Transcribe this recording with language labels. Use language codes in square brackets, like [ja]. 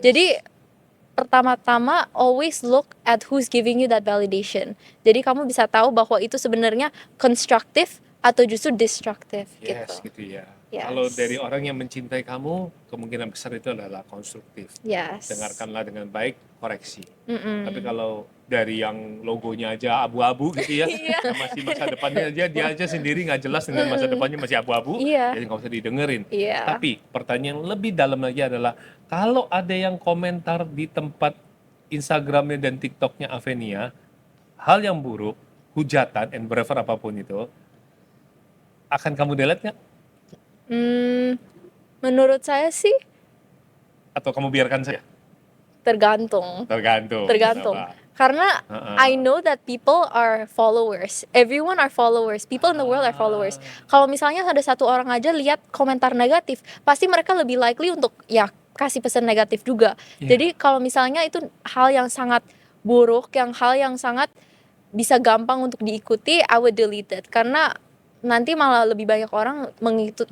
[id] Jadi pertama-tama [en] always look at who's giving you that validation. [id] Jadi kamu bisa tahu bahwa itu sebenarnya konstruktif atau justru destruktif [en] Yes, [id] gitu. gitu ya. [en] Yes. [id] Kalau dari orang yang mencintai kamu, kemungkinan besar itu adalah konstruktif. [en] Yes. [id] Dengarkanlah dengan baik, koreksi. Mm-mm. Tapi kalau dari yang logonya aja abu-abu gitu ya, Iya. yang masih masa depannya aja dia aja sendiri nggak jelas dengan masa depannya masih abu-abu, Iya. jadi nggak usah didengerin. Iya. Tapi pertanyaan lebih dalam lagi adalah kalau ada yang komentar di tempat Instagramnya dan TikToknya Avenia, hal yang buruk, hujatan, [en] and whatever [id] apapun itu, akan kamu delete nggak? Menurut saya sih Atau kamu biarkan saja? tergantung. Tergantung. Tergantung. Kenapa? Karena Heeh. [en] I know that people are followers. Everyone are followers. People in the world are followers. [id] Kalau misalnya ada satu orang aja lihat komentar negatif, pasti mereka lebih likely untuk ya kasih pesan negatif juga. Iya. Jadi kalau misalnya itu hal yang sangat buruk, hal yang sangat bisa gampang untuk diikuti, [en] I would delete it. [id] Karena nanti malah lebih banyak orang mengikuti